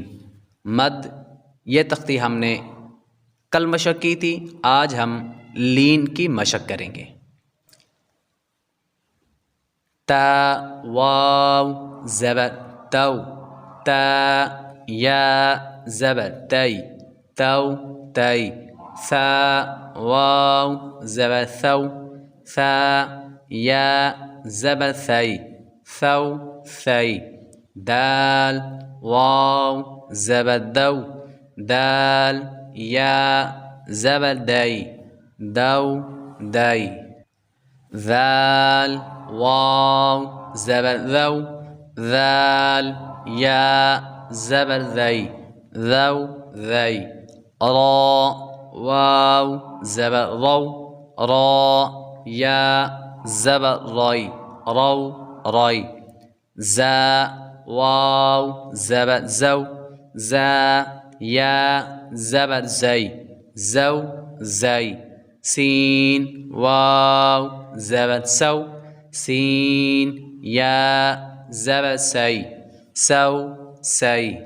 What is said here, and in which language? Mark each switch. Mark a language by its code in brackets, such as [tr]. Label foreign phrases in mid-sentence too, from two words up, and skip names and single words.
[ur] مد یہ تختی ہم نے کل مشق کی تھی، آج ہم لین کی مشق کریں گے. تا واو زبر تو، تا یا زبر تے، تو تے، ثا واو زبر ثو، ثا یا زبر ثے، ثو ثے، دال واو زبر دو، دال یا زبر دے، دو دے, ذال واو زبر ذو، ذال يا زبر ذي، ذو ذي، را واو زبر ضو، را يا زبر ري، رو ري، زا واو زبر زو، زا يا زبر زي، زو زي، سين واو زبر سو، سين يا زبر سي، سو سي،